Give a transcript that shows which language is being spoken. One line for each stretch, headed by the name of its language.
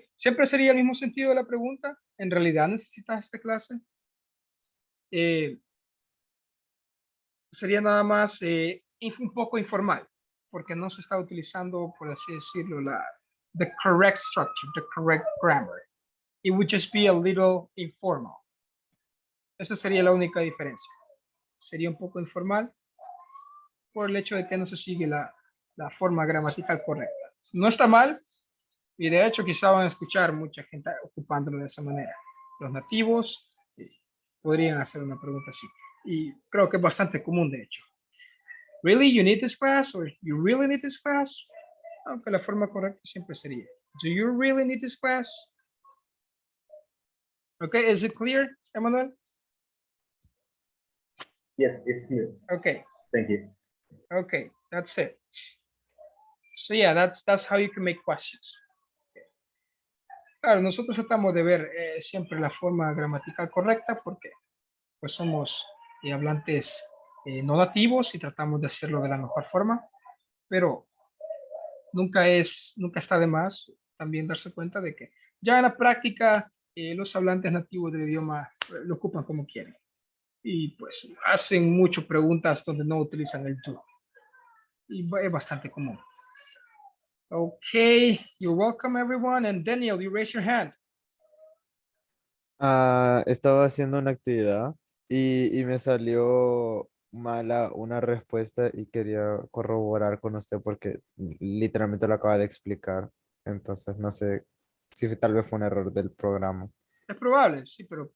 Spanish: Siempre sería el mismo sentido de la pregunta. ¿En realidad necesitas esta clase? Sería nada más un poco informal, porque no se está utilizando, por así decirlo,
English: the correct structure, the correct grammar. It would just be a little informal.
Spanish: Esa sería la única diferencia. Sería un poco informal por el hecho de que no se sigue la forma gramatical correcta. No está mal, y de hecho quizá van a escuchar mucha gente ocupándolo de esa manera. Los nativos podrían hacer una pregunta así. Y creo que es bastante común, de hecho.
English: Really, you need this class? Or you really need this class?
Spanish: Aunque la forma correcta siempre sería,
English: do you really need this class? Okay, is it clear, Emmanuel? Yes, it's clear. Okay, Thank you. okay, that's it. So yeah, that's how you can make questions.
Spanish: Claro, nosotros tratamos de ver siempre la forma gramatical correcta porque pues somos hablantes no nativos y tratamos de hacerlo de la mejor forma, pero nunca está de más también darse cuenta de que ya en la práctica los hablantes nativos del idioma lo ocupan como quieren y pues hacen muchas preguntas donde no utilizan el do y es bastante común.
English: Okay, you're welcome everyone, and Daniel, you raise your hand.
Spanish: Estaba haciendo una actividad y me salió mala una respuesta y quería corroborar con usted porque literalmente lo acaba de explicar. Entonces no sé si tal vez fue un error del programa. Es probable, sí, pero